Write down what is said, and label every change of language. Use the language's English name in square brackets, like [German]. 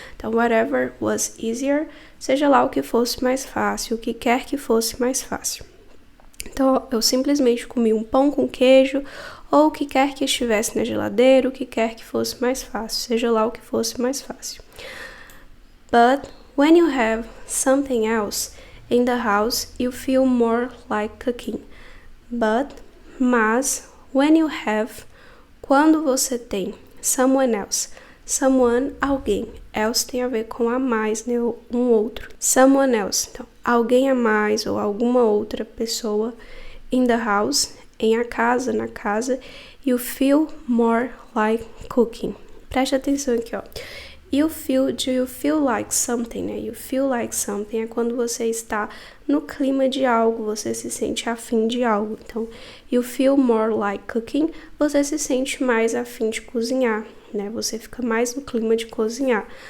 [Portuguese] Então, [English] whatever was easier, [Portuguese] seja lá o que fosse mais fácil, o que quer que fosse mais fácil. Então, eu simplesmente comi um pão com queijo, ou o que quer que estivesse na geladeira, o que quer que fosse mais fácil, seja lá o que fosse mais fácil. [English] But when you have something else in the house, you feel more like cooking. But, mas, When you have, [Portuguese] quando você tem. [English] Someone else. [Portuguese] Someone, alguém. Else tem a ver com a mais, né? Um outro. Someone else. Então, alguém a mais ou alguma outra pessoa. [English] In the house, [Portuguese] em a casa, na casa. [English] You feel more like cooking. [Portuguese] Preste atenção aqui, ó. [English] Do you feel like something, né? You feel like something [Portuguese] é quando você está no clima de algo, você se sente afim de algo. Então, [English] you feel more like cooking, [Portuguese] você se sente mais afim de cozinhar, né? Você fica mais no clima de cozinhar.